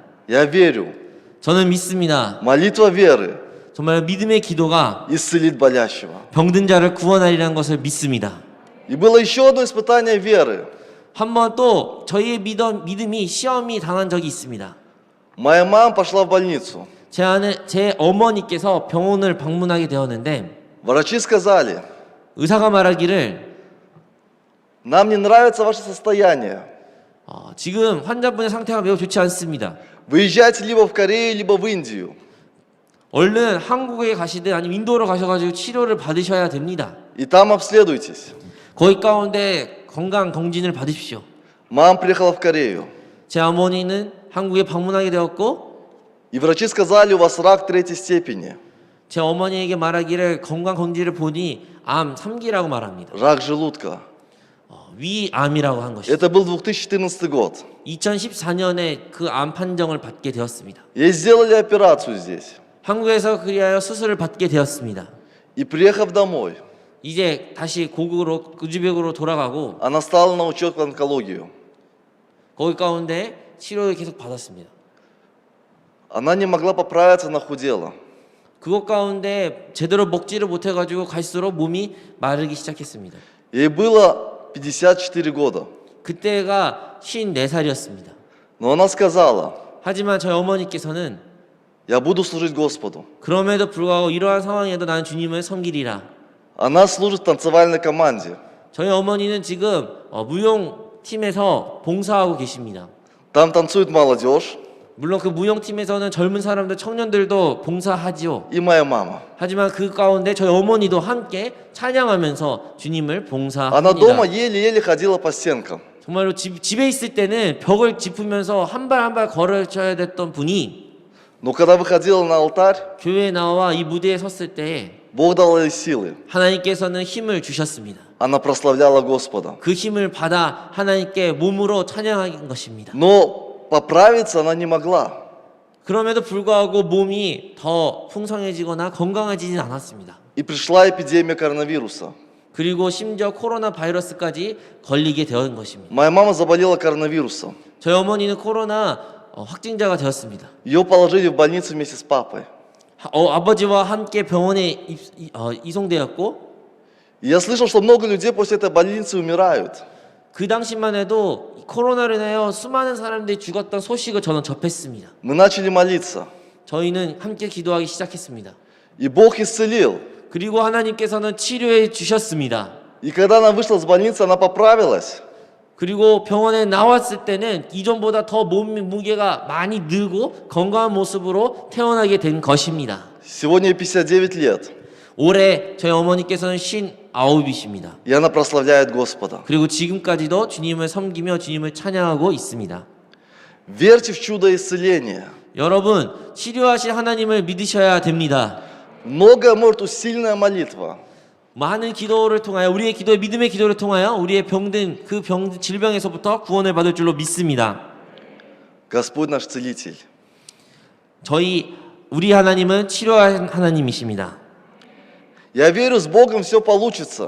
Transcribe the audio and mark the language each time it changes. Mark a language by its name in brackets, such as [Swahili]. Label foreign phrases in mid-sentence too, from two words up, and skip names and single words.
[Russian] Я верю, [Korean] 저는 믿습니다. [Russian] молитва веры [Korean] 정말 믿음의 기도가 [Russian] исцелит болящего. [Korean] 병든 자를 구원하리라는 것을 믿습니다. [Russian] И было еще одно испытание веры. [Korean] 한 번 또 저희의 믿음이 시험이 당한 적이 있습니다. [Russian] Моя мама пошла в больницу. [Korean] 제 어머니께서 병원을 방문하게 되었는데 [Russian] Врачи сказали, [Korean] 의사가 말하기를 [Russian] нам не нравится ваше состояние. [Korean] 지금 환자분의 상태가 매우 좋지 않습니다. [Russian] Выезжайте либо в Корею, либо в Индию. [Korean] 얼른 한국에 가시든 아니면 인도로 가셔가지고 치료를 받으셔야 됩니다. [Russian] И там обследуйтесь. [Korean] 거기 가운데 건강 검진을 받으십시오. [Russian] Мама приехала в Корею. [Korean] 제 어머니는 한국에 방문하게 되었고 [Russian] И врачи сказали, у вас рак 3 степени. [Korean] 제 어머니에게 말하기를 건강 검진을 보니 암 3기라고 말합니다. [Russian] Рак желудка. [Korean] 위암이라고 한 것이죠. [Russian] Это был 2014 год. [Korean] 2014년에 그 암 판정을 받게 되었습니다. [Russian] Ей сделали операцию здесь. [Korean] 한국에서 그리하여 수술을 받게 되었습니다. [Russian] И приехав домой, [Korean] 이제 다시 고국으로 우즈벡으로 돌아가고 [Russian] она стала на учет в онкологию. [Korean] 거기 가운데 치료를 계속 받았습니다. [Russian] Она не могла поправиться, она худела. [Korean] 그것 가운데 제대로 먹지를 못해가지고 갈수록 몸이 마르기 시작했습니다. [Russian] Ей было 54 года. [Korean] 그때가 54살이었습니다. [Russian] Но она сказала, [Korean] 하지만 저희 어머니께서는 [Russian] я буду служить Господу. [Korean] 그럼에도 불구하고 이러한 상황에도 나는 주님을 섬기리라. [Russian] Она служит в танцевальной команде. [Korean] 저희 어머니는 지금 무용팀에서 봉사하고 계십니다. [Russian] Там танцует молодежь [Korean] 물론 그 무용팀에서는 젊은 사람들, 청년들도 봉사하지요. [Russian] и моя мама. [Korean] 하지만 그 가운데 저희 어머니도 함께 찬양하면서 주님을 [Russian] Она [Korean] 봉사합니다. [Russian] дома еле-еле ходила по стенкам. [Korean] 정말로 집에 있을 때는 벽을 짚으면서 한 발 한 발 걸어줘야 됐던 분이 [Russian] Но когда выходила на алтарь, [Korean] 교회에 나와 이 무대에 섰을 때 [Russian] Бог дал ей силы. [Korean] 하나님께서는 힘을 주셨습니다. [Russian] Она прославляла Господа. [Korean] 그 힘을 받아 하나님께 몸으로 찬양한 것입니다. [Russian] Но поправиться она не могла. [Korean] 그럼에도 불구하고 몸이 더 풍성해지거나 건강해지진 않았습니다. [Russian] И пришла эпидемия коронавируса. [Korean] 그리고 심지어 코로나 바이러스까지 걸리게 된 것입니다. [Russian] Моя мама заболела коронавирусом. [Korean] 저희 어머니는 코로나 확진자가 되었습니다. [Russian] Ее положили в больницу вместе с папой. [Korean] 아버지와 함께 병원에 이송되었고 [Russian] И я слышал, что много людей после этой больницы умирают. [Korean] 그 당시만 해도 코로나로 인하여 수많은 사람들이 죽었던 소식을 저는 접했습니다. [Russian] Мы начали молиться. [Korean] 저희는 함께 기도하기 시작했습니다. [Russian] И Бог исцелил. [Korean] 그리고 하나님께서는 치료해 주셨습니다. [Russian] И когда она вышла из больницы, она поправилась. [Korean] 그리고 병원에 나왔을 때는 이전보다 더 몸무게가 많이 늘고 건강한 모습으로 태어나게 된 것입니다. [Russian] Сегодня ей 59 лет. [Korean] 올해 저희 어머니께서는 59이십니다. [Russian] И она прославляет Господа. [Korean] 그리고 지금까지도 주님을 섬기며 주님을 찬양하고 있습니다. [Russian] Верьте в чудо исцеления. [Korean] 여러분, 치료하실 하나님을 믿으셔야 됩니다. [Russian] Многое может усиленная молитва. [Korean] 많은 기도를 통하여 우리의 믿음의 기도를 통하여 우리의 병든 그 질병에서부터 구원을 받을 줄로 믿습니다. [Russian] Господь наш целитель. [Korean] 우리 하나님은 치료하는 하나님이십니다. [Russian] Я верю, с Богом все получится.